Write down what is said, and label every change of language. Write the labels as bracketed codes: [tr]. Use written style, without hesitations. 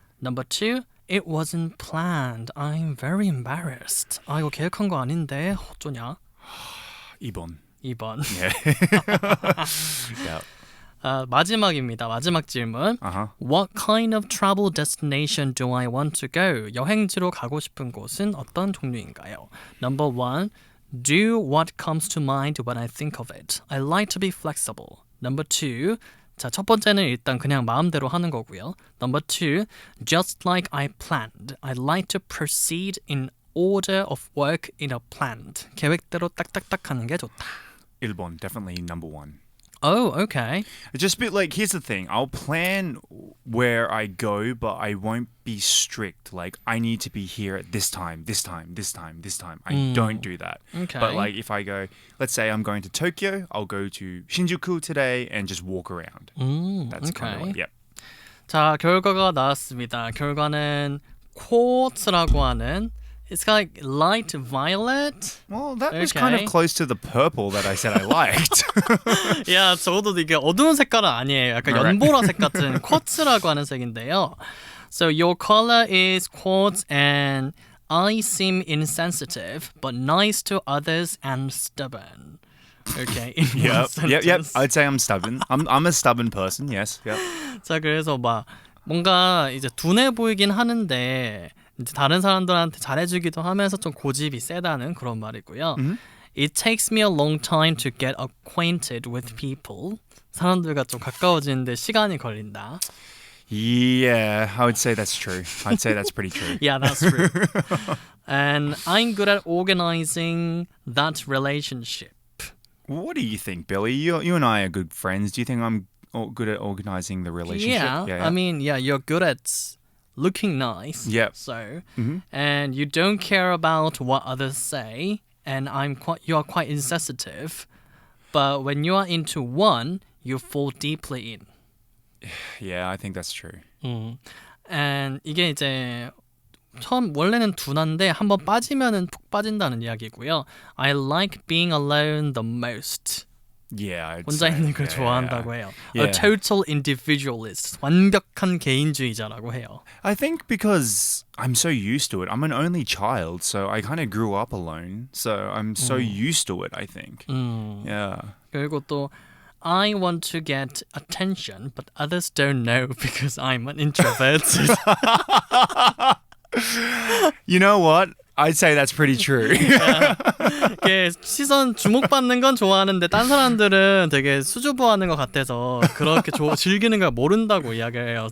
[en] Number two, it wasn't planned. I'm very embarrassed. [ko] 아, 이거 계획한 거 아닌데 어쩌냐? 2번. 2번. [en] Yeah. [ko] 마지막입니다. 마지막 질문. [en] What kind of travel destination do I want to go? [ko] 여행지로 가고 싶은 곳은 어떤 종류인가요? [en] Number one, do what comes to mind when I think of it. I like to be flexible. Number two, [ko] 자, 첫 번째는 일단 그냥 마음대로 하는 거고요. [en] Number two, just like I planned. I like to proceed in order of work in a planned. [ko] 계획대로 딱딱딱 하는 게 좋다. 1번, [en] definitely number one. Oh, okay. Just a bit like, here's the thing. I'll plan where I go, but I won't be strict. Like, I need to be here at this time. I don't do that. Okay. But like, if I go, let's say I'm going to Tokyo, I'll go to Shinjuku today and just walk around. That's kind of like, yep. [ko] 자, 결과가 나왔습니다. 결과는 quartz라고 하는 [en] It's like light violet. Well, that was kind of close to the purple that I said I liked. [ko] 야, 저도 이게 어두운 색깔은 아니에요. 약간 연보라색 같은 쿼츠라고 하는 색인데요. [en] So your color is quartz and I seem insensitive, but nice to others and stubborn. Okay. Yep. I'd say I'm stubborn. I'm a stubborn person. Yes. Yep. [ko] 자, 그래서 막 뭔가 이제 둔해 보이긴 하는데 이제 다른 사람들한테 잘해주기도 하면서 좀 고집이 세다는 그런 말이고요. [en] It takes me a long time to get acquainted with people. [ko] 사람들과 좀 가까워지는데 시간이 걸린다. [en] Yeah, I would say that's true. I'd say that's pretty true. Yeah, that's true. And I'm good at organizing that relationship. What do you think, Billy? You and I are good friends. Do you think I'm good at organizing the relationship? Yeah. I mean, yeah, you're good at looking nice. Yep. So, and you don't care about what others say, and you are quite insensitive. But when you are into one, you fall deeply in. Yeah, I think that's true. And [ko] 이게 이제 원래는 둔한데 한번 빠지면은 푹 빠진다는 이야기고요. [en] I like being alone the most. Yeah, I'd [ko] 혼자 [en] say, [ko] 있는 걸 좋아한다고 해요. [en] Yeah. A total individualist. [ko] 완벽한 개인주의자라고 해요. [en] I think because I'm so used to it. I'm an only child, so I kind of grew up alone. So I'm so used to it, I think. Yeah. [ko] 그리고 또 [en] I want to get attention, but others don't know because I'm an introvert. You know what? I'd say that's pretty true. [ko] 시선 주목받는 건 좋아하는데 딴 사람들은 되게 수줍어하는 것 같아서 그렇게 즐기는 걸 모른다고 이야기해요.